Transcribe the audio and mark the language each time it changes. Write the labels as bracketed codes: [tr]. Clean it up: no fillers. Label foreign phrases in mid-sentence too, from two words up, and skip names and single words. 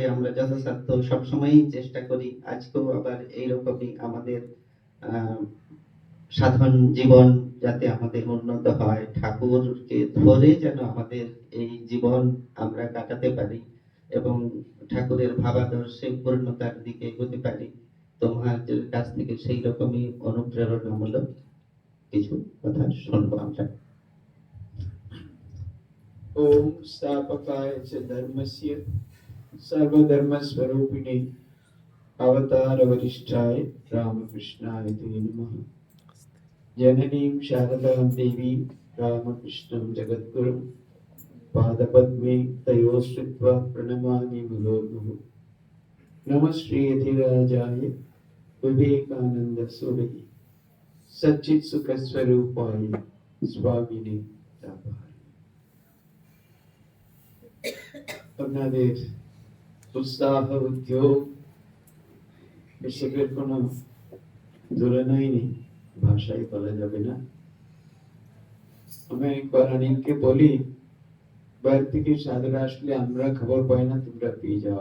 [bn] আমরা যথাসাধ্য সবসময়ই চেষ্টা করি, আজকেও আবার এইরকমই আমাদের আহ সাধারণ জীবন যাতে আমাদের উন্নত হয়, ঠাকুরকে ধরে যেন আমাদের এই জীবন আমরা কাটাতে পারি এবং ঠাকুরের ভাবাদর্শে পূর্ণতার দিকে এগোতে পারি। তো মহারাজের কাছ থেকে সেই রকমই অনুপ্রেরণামূলক কিছু কথা শুনবো আমরা। [sa] ओम स्थापकाय च धर्मस्य सर्वधर्मस्वरूपिणे अवतार वरिष्ठाय रामकृष्णाय ते नमः। जननीं शारदां देवी रामकृष्णं जगद्गुरुं पादपद्मे तयोः श्रित्वा प्रणमामि मुहुर्मुहुः। नमः श्रीयतिराजाय विवेकानंद सूरये सच्चित्सुखस्वरूपाय स्वामिने तापाय। [bn] আপনাদের উৎসাহ উদ্যোগ এসবের কোনো তুলনাই নেই, ভাষায় বলা যাবে না। আমি কোরআনকে বলি, বাইরে থেকে সাধুরা আসলে আমরা খবর পাই না, তোমরা পেয়ে যাও।